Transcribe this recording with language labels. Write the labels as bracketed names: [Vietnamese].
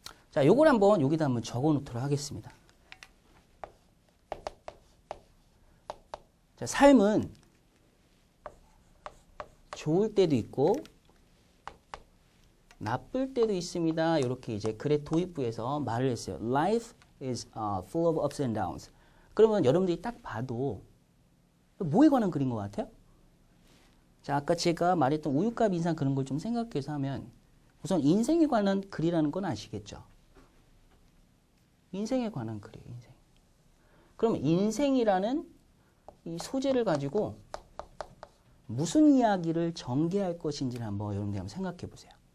[Korean] 자, 요걸 여기다 한번 적어 놓도록 하겠습니다. 자, 삶은 좋을 때도 있고 나쁠 때도 있습니다. 이렇게 이제 글의 도입부에서 말을 했어요. [English] Life is full of ups and downs. [Korean] 그러면 여러분들이 딱 봐도 뭐에 관한 글인 것 같아요? 자, 아까 제가 말했던 우유값 인상 그런 걸 좀 생각해서 하면 우선 인생에 관한 글이라는 건 아시겠죠? 인생에 관한 글이에요. 인생. 그러면 인생이라는 이 소재를 가지고 무슨 이야기를 전개할 것인지를 여러분들이 한번 생각해 보세요.